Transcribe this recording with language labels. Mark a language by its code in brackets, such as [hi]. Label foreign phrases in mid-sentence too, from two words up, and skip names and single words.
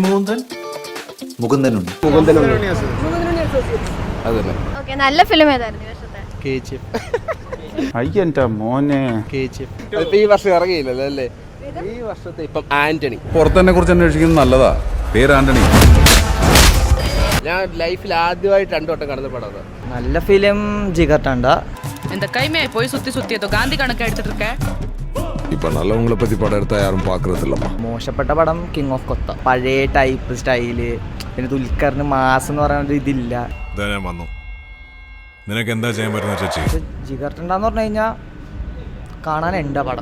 [ml] ഓക്കെ, നല്ല ഫിലിം ഏതായിരുന്നു ഈ വർഷത്തെ? ഈ വർഷം ഇറങ്ങിയില്ലല്ലോ അല്ലേ? ഈ വർഷത്തെ ഇപ്പം ആന്റണി. പുറത്തിനെ കുറിച്ച് അന്വേഷിക്കുന്നത് നല്ലതാ. പേര് ആന്റണി. ഞാൻ ലൈഫിൽ ആദ്യമായിട്ട് 2 വട്ടം കടന്ന പടം. [ta] நல்ல ஃபிலிம் ஜிகர்டாண்டா. இந்த கைமே போய் சுத்தி சுத்தி ஏதோ காந்தி கணக்கு எடுத்துட்டு இருக்க. [ml] ഇപ്പൊ നല്ലവങ്ങളെ പറ്റി പടം എടുത്താൽ ആരും പാക്കുന്നില്ലമ്മ. മോശപ്പെട്ട പടം കിങ് ഓഫ് കൊത്ത. പഴയ ടൈപ്പ് സ്റ്റൈല്, പിന്നെ ദുൽഖറിന് മാസ് എന്ന് പറയുന്ന ഇതില്ല. ഞാൻ വന്നു. നിനക്ക് എന്താ ചെയ്യാൻ പറ്റുന്ന ചേച്ചി? ജിഗർട്ടണ്ടാന്ന് പറഞ്ഞു കഴിഞ്ഞാൽ കാണാനുണ്ട് പടം.